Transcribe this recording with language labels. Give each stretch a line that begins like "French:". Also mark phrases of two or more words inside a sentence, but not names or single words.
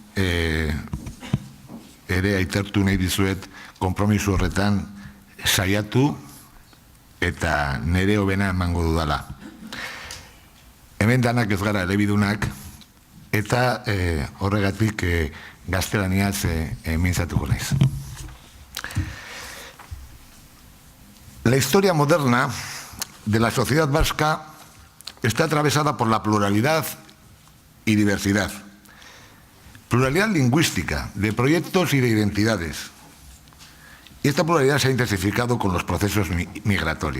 Basque: ere aitortu nahi dizuet konpromiso horretan saiatu eta nere hobena emango dudala. Hemen danak ez gara elebidunak, eta horregatik gaztelaniaz mintzatuko naiz.
Spanish: La historia moderna de la sociedad vasca está atravesada por la pluralidad y diversidad. Pluralidad lingüística, de proyectos y de identidades. Y esta pluralidad se ha intensificado con los procesos migratorios.